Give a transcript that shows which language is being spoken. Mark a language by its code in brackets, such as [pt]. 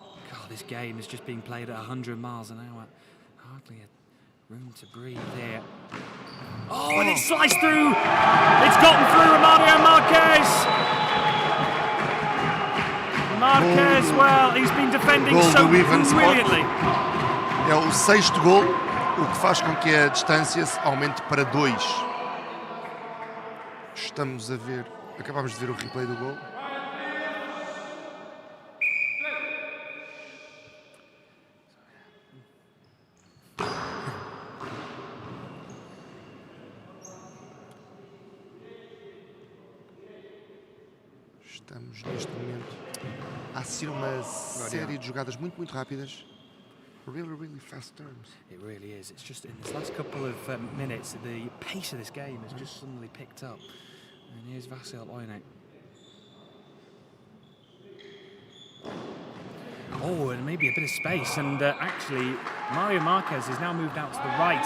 [en] God, this game is just being played at 100 miles an hour. Hardly a room to breathe here. Oh, and it's sliced through. It's gotten through Mario Marquez. Marquez, well, he's been defending so brilliantly. [pt] É o 6º gol, o que faz com que a distância aumente para 2. Estamos a ver, acabamos de ver o replay do gol. Estamos neste momento a assistir uma série de jogadas muito rápidas. [en] Really fast turns. It really is. It's just in this last couple of minutes, the pace of this game has just suddenly picked up. And here's Vasil Oynek. Oh, and maybe a bit of space. And actually, Mario Marquez has now moved out to the right.